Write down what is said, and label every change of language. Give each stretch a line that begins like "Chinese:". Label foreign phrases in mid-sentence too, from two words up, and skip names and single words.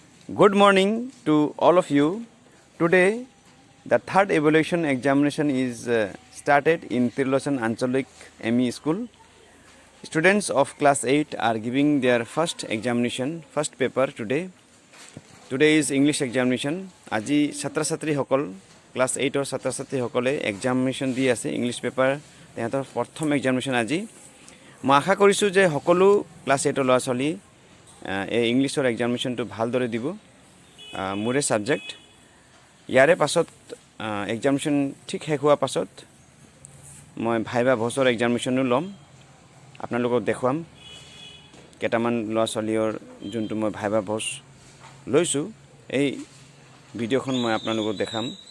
English: Good morning to all of you. Today, the third evaluation examination is started in Trilochan Anchalik ME School. Students of class 8 are giving their first examination, first paper today. Today is English examination.
Assamese: আজি ছাত্ৰ ছাত্ৰী সকল class 8 ৰ ছাত্ৰ ছাত্ৰী সকলে examination দি আছে
English: English paper
Assamese: তেওঁলোকৰ প্ৰথম examination আজি. Moi আশা কৰিছোঁ যে সকলো ক্লাছ 8 ল'ৰা ছোৱালী এই ইংলিছৰ এক্সামিনেশ্যনটো ভালদৰে দিব মোৰে সাবজেক্ট ইয়াৰে পাছত এক্সামিনেশ্যন ঠিক শেষ হোৱাৰ পাছত মই ভাইবা ভোজৰ এক্সামিনেশ্যনো ল'ম আপোনালোকক দেখুৱাম কেইটামান ল'ৰা ছোৱালীৰ যোনটো মই
English: viva voce
Assamese: লৈছোঁ এই ভিডিঅ'খন মই আপোনালোকক দেখাম